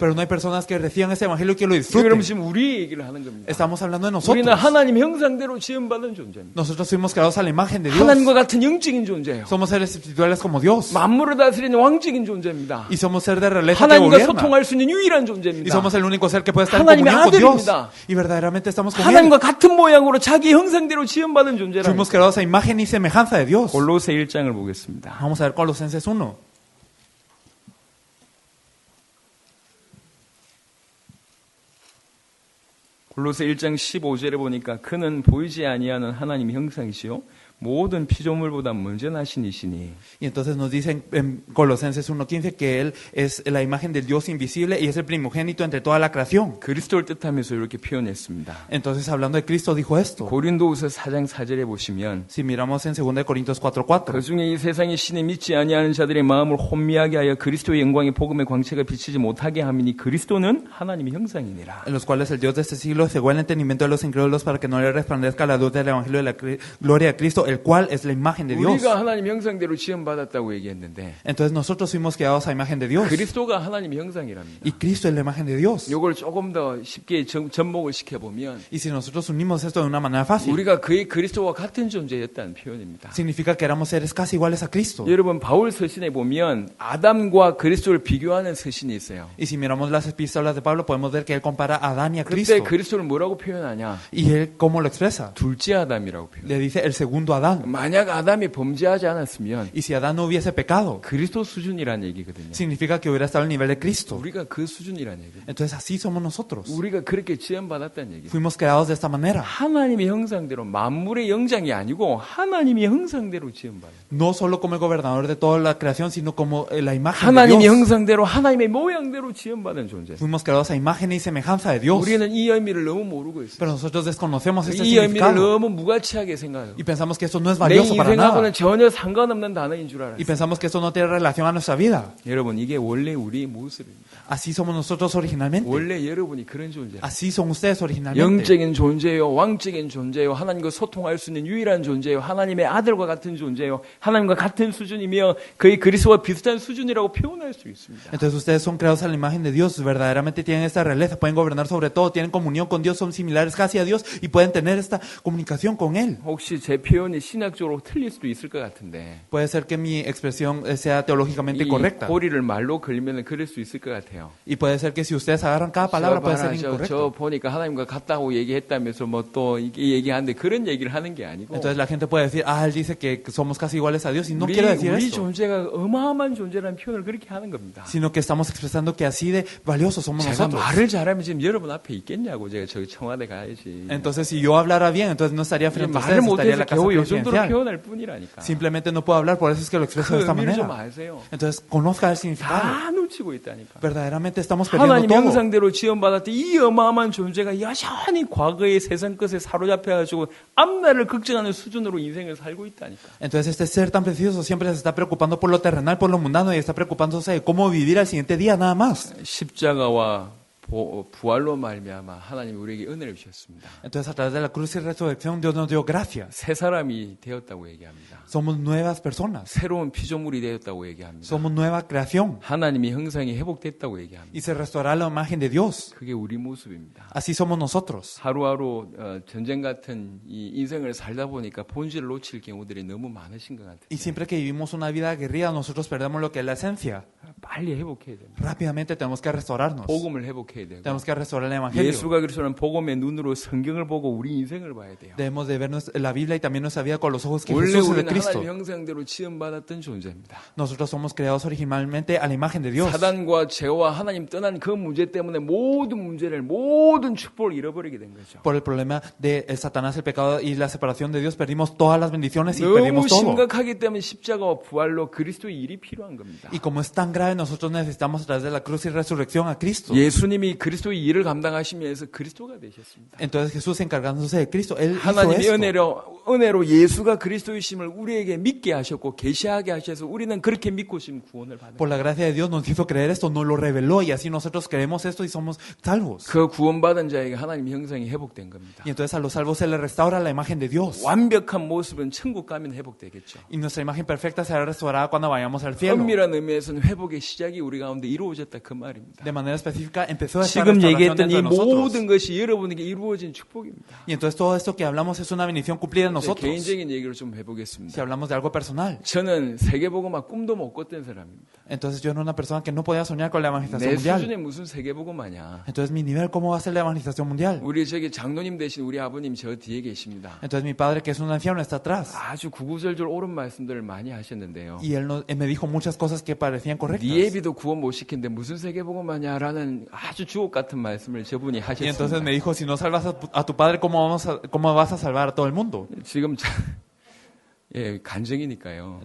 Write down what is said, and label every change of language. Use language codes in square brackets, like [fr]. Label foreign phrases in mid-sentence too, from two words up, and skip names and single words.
[es] Pero no hay personas que reciban ese evangelio y que lo [ko] 그럼 [es] disfruten. [ko] 지금 우리 얘기를 하는 겁니다. [es] Estamos hablando de [ko] 우리는 [es] nosotros. [ko] 하나님 형상대로 지음받은 존재입니다. [es] Nosotros fuimos creados a la imagen de Dios. [ko] 하나님과 같은 영적인 존재예요. [es] Somos seres espirituales como Dios. [ko] 만물을 다스리는 왕적인 존재입니다. [es] Y somos seres de realeza que [ko] 하나님과 [es] gobierna. [ko] 소통할 수 있는 유일한 [es] Y [ko] 존재입니다. [es] somos el único ser que puede estar en [ko] 하나님의 [es] comunión con Dios. [ko] 아들입니다. [es] Y verdaderamente estamos con Él. [ko] 하나님과 같은 모양으로 자기 형상대로 지음받은 존재라는 [es] Fuimos creados a imagen y semejanza de Dios. [ko] 골로새 1장을 보겠습니다. [es] Vamos a ver Colosenses 1. [ko] 골로새 1장 15절에 보니까 그는 보이지 아니하는 하나님의 형상이시요 모든 피조물보다 먼저 나신 이시니 [es] Y entonces nos dicen en Colosenses 1:15 que Él es la imagen del Dios invisible y es el primogénito entre toda la creación. [ko] 그리스도를 뜻하면서 이렇게 표현했습니다. [es] Entonces hablando de Cristo dijo esto. [ko] 고린도후서 4장 4절에 보시면 [es] Si miramos en 2 Corintios 4:4. [ko] 그 중에 이 세상의 신에 믿지 아니하는 자들의 마음을 혼미하게 하여 그리스도의 영광의 복음의 광채가 비치지 못하게 함이니 그리스도는 하나님의 형상이니라. [es] En los cuales el Dios de este siglo cegó el entendimiento de los incrédulos para que no le resplandezca la luz del evangelio de la gloria de Cristo, el cual es la imagen de Dios. [ko] 우리가 하나님 형상대로 지음받았다고 얘기했는데 [es] Entonces nosotros fuimos creados a imagen de Dios. [ko] 그리스도가 하나님의 형상이랍니다. [es] Y Cristo es la imagen de Dios. [ko] 이걸 조금 더 쉽게 접목을 시켜보면 [es] Y si nosotros unimos esto de una manera fácil, [ko] 우리가 그의 그리스도와 같은 존재였다는 표현입니다. [es] significa que éramos seres casi iguales a Cristo. [ko] 여러분 바울 서신에 보면 아담과 그리스도를 비교하는 서신이 있어요. [es] Y si miramos las epístolas de Pablo, podemos ver que él compara a Adán y a [ko] 그때 [es] Cristo. [ko] 그리스도를 뭐라고 표현하냐? [es] Y él, ¿cómo lo expresa? [ko] 둘째 아담이라고 표현. [es] Le dice el segundo Adán. [ko] 만약 아담이 범죄하지 않았으면 [es] Y si Adán no hubiese pecado, [ko] 그리스도 수준이라는 얘기거든요. [es] significa que hubiera estado al nivel de Cristo. [ko] 우리가 그 수준이라는 얘기예요. [es] Entonces así somos nosotros. [ko] 우리가 그렇게 지음받았다는 얘기예요. [es] Fuimos creados de esta manera. [ko] 하나님의 형상대로 만물의 영장이 아니고 하나님의 형상대로 지음받아요. [es] No solo como el gobernador de toda la creación, sino como la imagen de [ko] 하나님의 [es] Dios. [ko] 형상대로 하나님의 모양대로 지음받은 존재. [es] Fuimos creados a imagen y semejanza de Dios. [ko] 우리는 이 의미를 너무 모르고 있어요. [es] Pero nosotros desconocemos este [ko] 이 의미를 [es] significado. [ko] 너무 무가치하게 생각해요. [es] Y pensamos que esto no es [ko] 내 [es] valioso para [ko] 인생하고는 [es] nada. [ko] 전혀 상관없는 단어인 줄 알아요. [es] Y pensamos que esto no tiene relación a nuestra vida. [ko] 여러분 이게 원래 우리의 모습입니다. [es] Así somos nosotros originalmente. [ko] 원래 여러분이 그런 존재예요. [es] Así son ustedes originalmente. [ko] 영적인 존재요, 왕적인 존재요, 하나님과 소통할 수 있는 유일한 존재요, 하나님의 아들과 같은 존재요, 하나님과 같은 수준이며 거의 그리스도와 비슷한 수준이라고 표현할 수 있습니다. [es] Entonces ustedes son creados a la imagen de Dios, verdaderamente tienen esta realeza, pueden gobernar sobre todo, tienen comunión con Dios, son similares casi a Dios y pueden tener esta comunicación con Él. [ko] 혹시 제 표현이 신학적으로 틀릴 수도 있을 것 같은데 [es] Puede ser que mi expresión sea teológicamente [ko] 이 [es] correcta. [ko] 고리를 말로 걸면 그럴 수 있을 것 같아요. [es] Y puede ser que si ustedes agarran cada palabra puede ser [ko] 저 [es] incorrecto. [ko] 보니까 하나님과 같다고 얘기했다면서 뭐 또 얘기하는데 그런 얘기를 하는 게 아니고 [es] Entonces la gente puede decir, él dice que somos casi iguales a Dios y no [ko] 우리, [es] quiero decir [ko] 우리 [es] esto, [ko] 존재가 어마어마한 존재라는 표현을 그렇게 하는 겁니다. [es] sino que estamos expresando que así de valiosos somos [ko] 제가 [es] nosotros. [ko] 말을 잘하면 지금 여러분 앞에 있겠냐고 제가 저기 청와대 가야지. [es] Entonces si yo hablara bien, entonces no estaría frente a [ko] 말을 [es] ustedes, estaría en [ko] 못해서 [es] la casa [ko] 겨우 이 정도로 [es] presidencial. [ko] 표현할 뿐이라니까. [es] Simplemente no puedo hablar, por eso es que lo expreso [ko] 그 [es] de esta [ko] 의미를 좀 [es] manera. [ko] 아세요. [es] Entonces conozca el significado. [ko] 다 놓치고 있다니까. [es] Verdaderamente estamos perdiendo [ko] 하나님 [es] todo. [ko] 형상대로 지원받았던 이 어마어마한 존재가 여전히 과거의 세상 것에 사로잡혀가지고 앞날을 걱정하는 수준으로 인생을 살고 있다니까. [es] Entonces este ser tan precioso siempre se está preocupando por lo terrenal, por lo mundano y está preocupándose de cómo vivir al siguiente día nada más. [ko] 십자가와 부활로 말미암아 하나님이 우리에게 은혜를 주셨습니다. [es] Entonces a través de la cruz y resurrección Dios nos dio gracia. [ko] 새 사람이 되었다고 얘기합니다. [es] Somos nuevas personas. [ko] 새로운 피조물이 되었다고 얘기합니다. [es] Somos nueva creación. [ko] 하나님의 형상이 회복됐다고 얘기합니다. [es] Y se restaurará la imagen de Dios. [ko] 그게 우리 모습입니다. [es] Así somos nosotros. [ko] 하루하루 전쟁 같은 이 인생을 살다 보니까 본질을 놓칠 경우들이 너무 많으신 것 같아요. [es] Y siempre que vivimos una vida aguerrida, nosotros perdemos lo que es la esencia. [ko] 빨리 회복해야 됩니다. [es] Rápidamente tenemos que restaurarnos. [ko] 복음을 회복해야 되고 [es] Tenemos que restaurar el evangelio. [ko] 예수가 그리스도는 복음의 눈으로 성경을 보고 우리 인생을 봐야 돼요. [es] Debemos de ver la Biblia y también nuestra vida con los ojos que [ko] 원래 [es] Jesús es de [ko] 우리는 [es] Cristo. [ko] 하나님 형상대로 지음받았던 존재입니다. [es] Nosotros somos creados originalmente a la imagen de Dios. [ko] 사단과 죄와 하나님 떠난 그 문제 때문에 모든 문제를 모든 축복을 잃어버리게 된 거죠. [es] Por el problema de el Satanás, el pecado y la separación de Dios, perdimos todas las bendiciones y [ko] 너무 [es] perdimos todo. [ko] 심각하기 때문에 십자가와 부활로 그리스도의 일이 필요한 겁니다. [es] Y como es tan grave, nosotros necesitamos a través de la cruz y resurrección a Cristo. [ko] 예수님이 하나님이 그리스도의 일을 감당하시면서 그리스도가 되셨습니다. [es] Entonces Jesús encargándose de Cristo, Él hizo [ko] 하나님이 [es] esto. [ko] 은혜로 예수가 그리스도이심을 우리에게 믿게 하셨고 계시하게 하셔서 우리는 그렇게 믿고 지금 구원을 받은 [es] Por la gracia de Dios nos hizo creer esto, nos lo reveló y así nosotros creemos esto y somos salvos. [ko] 그 구원받은 자에게 하나님의 형상이 회복된 겁니다. [es] Y entonces a los salvos se les restaura la imagen de Dios. [ko] 완벽한 모습은 천국 가면 회복되겠죠. [es] Y nuestra imagen perfecta será restaurada cuando vayamos al cielo. [ko] 엄밀한 의미에서는 회복의 시작이 우리 가운데 이루어졌다 그 말입니다. [es] De manera específica empezó esta [ko] 지금 [es] restauración [ko] 얘기했던 이 [es] dentro de nosotros. [ko] 모든 것이 여러분에게 이루어진 축복입니다. [es] Y entonces todo esto que hablamos es una bendición cumplida en nosotros. [ko] 개인적인 얘기를 좀 [es] Si [ko] 해보겠습니다. [es] hablamos de algo personal. [ko] 저는 세계복음화 꿈도 못 꿨던 사람입니다. [es] Entonces yo era una persona que no podía soñar con la evangelización [ko] 내 [es] mundial. [ko] 수준에 무슨 세계복음화냐. [es] Entonces mi nivel, ¿cómo va a ser la evangelización mundial? [ko] 우리 저기 장로님 되신 우리 아버님 저 뒤에 계십니다. [es] Entonces mi padre, que es un anciano, está atrás. [ko] 아주 구구절절 옳은 말씀들을 많이 하셨는데요. [es] Y él me dijo muchas cosas que parecían correctas. [ko] 니에비도 구원 못 시킨데 무슨 세계복음화냐라는 아주 주옥 같은 말씀을 저분이 [es] Y entonces [ko] 하셨습니다. [es] me dijo, si no salvas a tu padre, ¿cómo vas a salvar a todo el mundo? [ko] 지금 예, 간증이니까요.